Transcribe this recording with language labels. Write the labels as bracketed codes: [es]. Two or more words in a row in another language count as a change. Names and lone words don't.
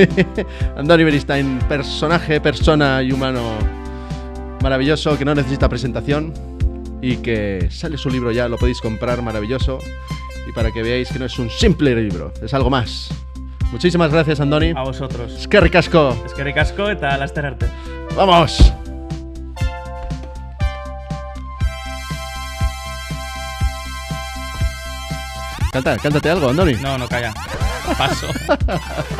[es] Andoni Beristain, personaje, persona y humano maravilloso que no necesita presentación y que sale su libro ya, lo podéis comprar, maravilloso. Y para que veáis que no es un simple libro, es algo más. Muchísimas gracias, Andoni. A vosotros. [eu] Eskerrik asko. Eskerrik asko eta laster arte. [es] ¡Vamos! Cántate algo, Andoni. No, calla. Paso.